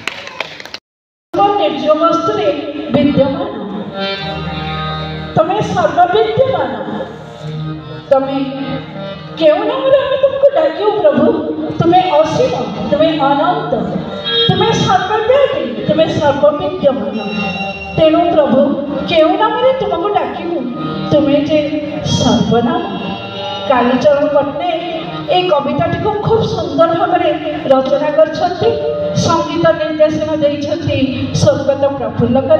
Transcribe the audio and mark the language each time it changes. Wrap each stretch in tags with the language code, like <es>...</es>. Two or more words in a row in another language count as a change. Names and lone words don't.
<or>ନିଜ ବସ୍ତୁରେ ବିଦ୍ୟମାନ, ତମେ ସର୍ବବିଦ୍ୟମାନ, ତମେ କେଉଁ ନାମରେ ଆମେ ତୁମକୁ ଡାକିବୁ ପ୍ରଭୁ? ତୁମେ ଅସୀମ, ତୁମେ ଅନନ୍ତ, ତୁମେ ସର୍ବବ୍ୟାପୀ, ତୁମେ ସର୍ବବିଦ୍ୟମାନ। ତେଣୁ ପ୍ରଭୁ କେଉଁ ନାମରେ ତୁମକୁ ଡାକିବୁ? ତୁମେ ଯେ ସର୍ବନାମ।</or> <bn>କାଳୀଚରଣ ପଟ୍ଟନାୟକ এই কবিতাটিকে খুব সুন্দর ভাবে রচনা করছেন। সঙ্গীত নির্দেশন দিয়েছেন স্বর্গত প্রফুল্লকর।</bn>